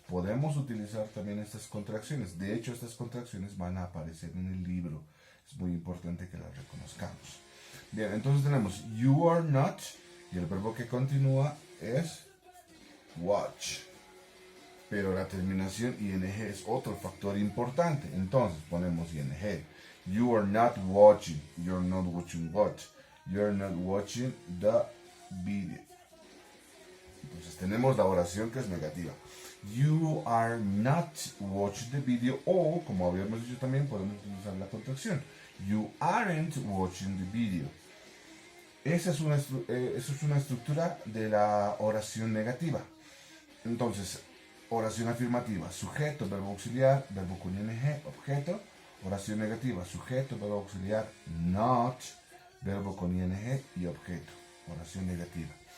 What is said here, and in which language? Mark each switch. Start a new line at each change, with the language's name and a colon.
Spanish: Podemos utilizar también estas contracciones. De hecho, estas contracciones van a aparecer en el libro. Es muy importante que las reconozcamos. Bien, entonces tenemos you are not, y el verbo que continúa es watch. Pero la terminación ing es otro factor importante. Entonces ponemos ing.
English: You are not watching. You're not watching what? You're not watching the video.
Spanish: Entonces tenemos la oración que es negativa.
English: You are not watching the video.
Spanish: O, como habíamos dicho también, podemos utilizar la contracción.
English: You aren't watching the video.
Spanish: Esa es una estructura de la oración negativa. Entonces, oración afirmativa, sujeto, verbo auxiliar, verbo con ing, objeto. Oración negativa, sujeto, verbo auxiliar, not, verbo con ing y objeto. Oración negativa.